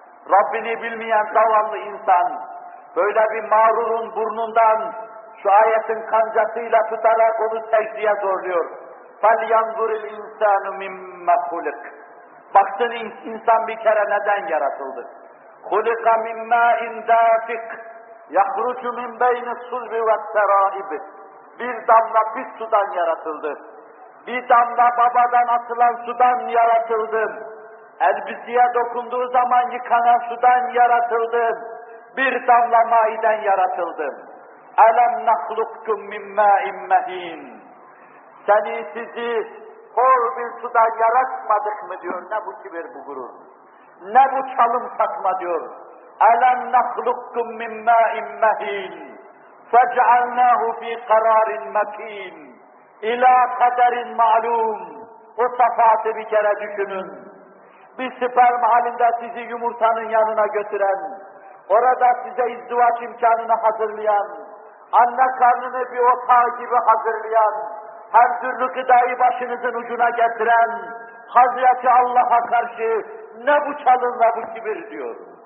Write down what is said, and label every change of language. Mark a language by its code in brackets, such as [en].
[tr] Rabbini bilmeyen zavallı insan, böyle bir mağrurun burnundan şu ayetin kancasıyla tutarak onu secdeye zorluyor. [ar] فَلْيَنْظُرِ الْاِنْسَانُ مِمَّ خُلِقْ [tr] Baksın insan bir kere neden yaratıldı. [ar] خُلِقَ مِمَّا اِنْ دَافِقْ يَخْرُجُ مِنْ بَيْنِ الصُّلْبِ وَالسَّرَائِبِ [tr] Bir damla pis sudan yaratıldı. Bir damla babadan atılan sudan yaratıldı. Elbiseye dokunduğu zaman yıkanan sudan yaratıldı. Bir damla maiden yaratıldı. [ar] أَلَمْ نَخْلُقْكُمْ مِنْ مَاءٍ مَهِينٍ [tr] Seni, sizi hor bir sudan yaratmadık mı diyor. Ne bu kibir, bu gurur. Ne bu çalım satma diyor. [ar] أَلَمْ نَخْلُقْكُمْ مِنْ مَاءٍ مَهِينٍ فَجَعَلْنَاهُ فِي قَرَارٍ مَكِينٍ اِلَى قَدَرٍ مَعْلُومٍ [tr] O safatı bir kere düşünün. Bir sperm halinde sizi yumurtanın yanına götüren, orada size izdivaç imkanını hazırlayan, anne karnını bir otağı gibi hazırlayan, her türlü gıdayı başınızın ucuna getiren, Hazreti Allah'a karşı ne bu çalın ve bu kibir diyor.